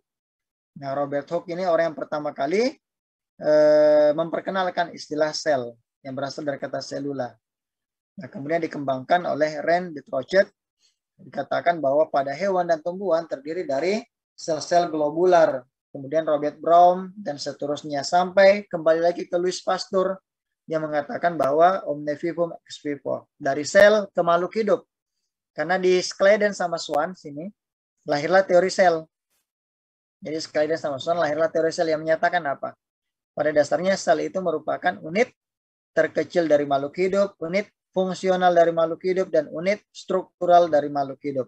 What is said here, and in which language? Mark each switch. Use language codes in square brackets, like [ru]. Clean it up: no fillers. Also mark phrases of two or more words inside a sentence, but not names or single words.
[id] Nah, Robert Hooke ini orang yang pertama kali memperkenalkan istilah sel yang berasal dari kata selula. Nah, kemudian dikembangkan oleh Ren de Trochet. Dikatakan bahwa pada hewan dan tumbuhan terdiri dari sel-sel globular. Kemudian Robert Brown dan seterusnya sampai kembali lagi ke Louis Pasteur yang mengatakan bahwa [la] omne vivum ex vivo, [id] dari sel ke makhluk hidup. Karena di Schleiden sama Swan sini lahirlah teori sel. Jadi Schleiden sama Swan lahirlah teori sel yang menyatakan apa? Pada dasarnya sel itu merupakan unit terkecil dari makhluk hidup, unit fungsional dari makhluk hidup, dan unit struktural dari makhluk hidup.